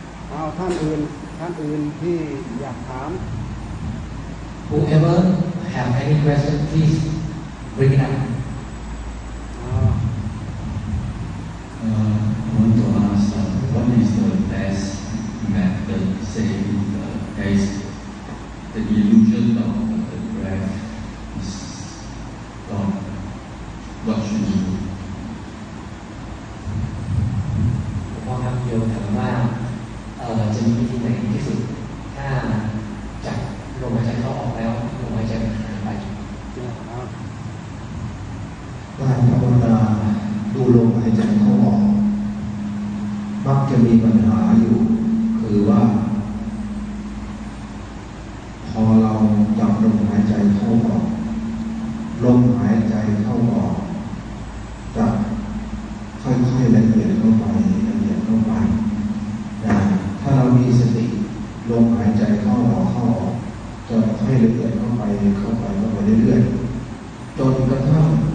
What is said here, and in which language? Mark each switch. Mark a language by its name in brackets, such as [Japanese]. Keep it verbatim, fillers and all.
[Thai] เอาท่านอื่นท่านอื่นที่อยากถาม [English] Whoever have any question please bring it up เอ่อ I want to ask uh, what is the best method saying the as the illusion of the breath is gone what should you do [Thai] โยมถามว่าจะมีวิธีไหนที่สุดถ้าจับลมหายใจเข้าออกแล้วลมหายใจหายไป การภาวนาดูลมหายใจเข้าออกมักจะมีปัญหาอยู่คือว่าพอเราจับลมหายใจเข้าออกลมหายใจเข้าออกจะค่อยๆละเอียดเข้าไปลงไปนะถ้าเรามีสติลมหายใจเข้าออกเข้าออกจะให้ละเอียดเข้าไปเข้าไปเข้าไปเรื่อยๆจนกระทั่ง